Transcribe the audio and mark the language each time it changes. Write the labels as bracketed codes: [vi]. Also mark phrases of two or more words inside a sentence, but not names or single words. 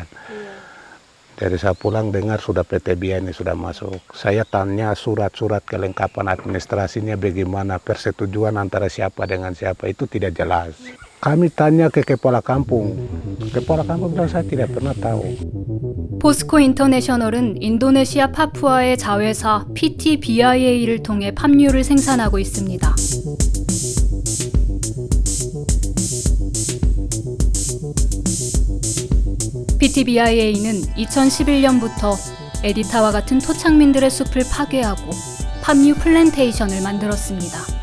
[id] Dari saya pulang dengar sudah PT BIA ini sudah masuk. Saya tanya surat-surat kelengkapan administrasinya bagaimana, persetujuan antara siapa dengan siapa, itu tidak jelas. Kami tanya ke kepala kampung bilang saya tidak pernah tahu. [ko] 포스코 인터내셔널은 인도네시아 파푸아의 자회사 PTBIA를 통해 팜유를 생산하고 있습니다. PTBIA는 2011년부터 에디타와 같은 토착민들의 숲을 파괴하고 팜유 플랜테이션을 만들었습니다.